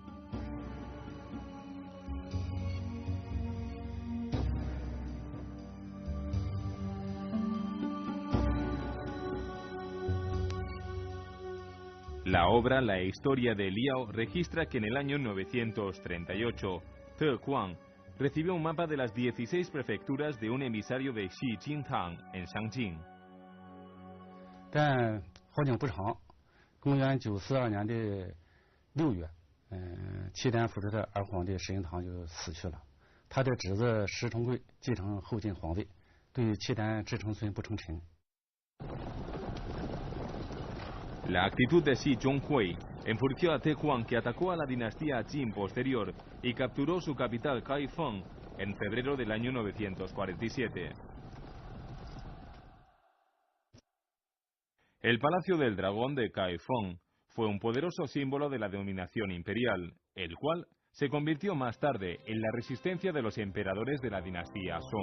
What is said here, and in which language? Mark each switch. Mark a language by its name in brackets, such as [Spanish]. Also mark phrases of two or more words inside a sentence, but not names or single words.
[Spanish] La obra La historia de Liao registra que en el año 938, Te Quan recibió un mapa de las 16 prefecturas de un emisario de Xi Jintang en Shangjing. [Chinese] 但好景不长，公元942年的6月，契丹扶持的二皇帝石敬瑭就死去了，他的侄子石重贵继承后晋皇位，对契丹至成孙不称臣。 [Spanish] La actitud de Xi Zhonghui enfureció a Te Quan, que atacó a la dinastía Jin posterior y capturó su capital Kaifeng en febrero del año 947. El Palacio del Dragón de Kaifeng fue un poderoso símbolo de la dominación imperial, el cual se convirtió más tarde en la resistencia de los emperadores de la dinastía Song.